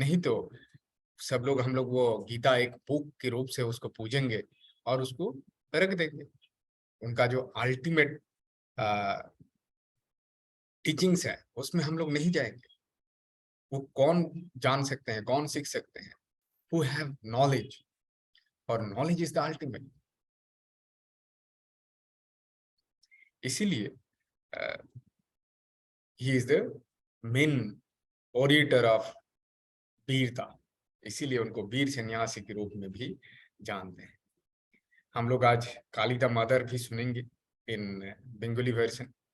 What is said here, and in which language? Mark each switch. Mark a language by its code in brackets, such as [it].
[hi] नहीं तो सब लोग हम लोग वो गीता एक बुक के रूप से उसको पूजेंगे और उसको रख देंगे। उनका जो अल्टीमेट टीचिंग्स है उसमें हम लोग नहीं जाएंगे। वो कौन जान सकते हैं, कौन सीख सकते हैं? [en] Who have knowledge, और knowledge is the ultimate। [hi] इसीलिए [en] he is the main orator of [hi] वीरता, इसीलिए उनको वीर सन्यासी के रूप में भी जानते हैं। हम लोग आज काली द मदर भी सुनेंगे [en] In Bengali version.